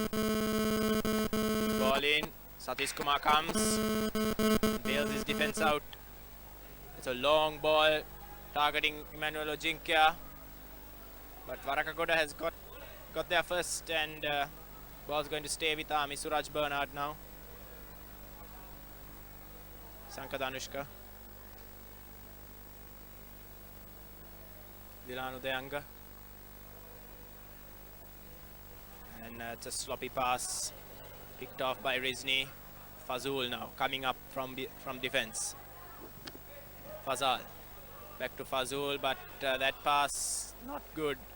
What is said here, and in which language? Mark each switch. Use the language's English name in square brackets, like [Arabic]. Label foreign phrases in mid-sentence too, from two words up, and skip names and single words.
[English] Ball in. Satish Kumar comes. Bails his defense out. It's a long ball targeting Emmanuel Ojinkia. But Varakagoda has got there first, and ball's going to stay with Army. Suraj Bernard now. Sankadanushka. Dilanu Deanga. And it's a sloppy pass picked off by Rizni. Fazul now coming up from defense. Fazal back to Fazul, but that pass not good.